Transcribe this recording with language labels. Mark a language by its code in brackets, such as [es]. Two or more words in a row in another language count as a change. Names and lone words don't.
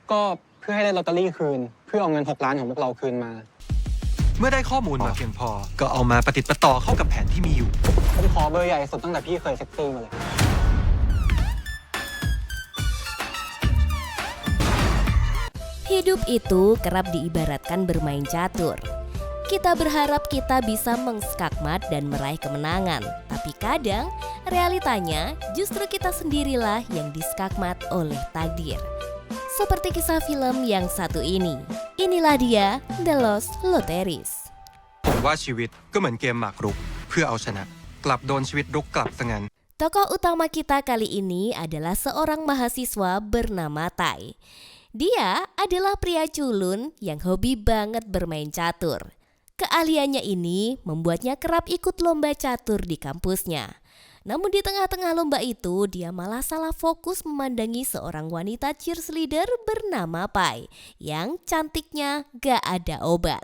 [th] ก็เพื่อให้ได้ลอตเตอรี่คืนเพื่อเอาเงิน6 ล้านของพวกเราคืนมา เมื่อได้ข้อมูลมาเพียงพอก็เอามาประติดประต่อเข้ากับแผนที่มีอยู่ ผมขอเบอร์ใหญ่สุดตั้งแต่พี่เคยเซ็กซี่มาเลย [id] Hidup itu kerap diibaratkan bermain catur. Kita berharap kita bisa mengskakmat dan meraih kemenangan. Tapi kadang realitanya justru kita sendirilah yang diskakmat oleh takdir. Seperti kisah film yang satu ini. Inilah dia, The Lost Lotteries. [th] ผมว่าชีวิตก็เหมือนเกมหมากรุกเพื่อเอาชนะกลับโดนชีวิตรุกกลับซะงั้น [id] Tokoh utama kita kali ini adalah seorang mahasiswa bernama Tai. Dia adalah pria culun yang hobi banget bermain catur. Keahliannya ini membuatnya kerap ikut lomba catur di kampusnya. Namun di tengah-tengah lomba itu dia malah salah fokus memandangi seorang wanita cheerleader bernama Pai yang cantiknya gak ada obat.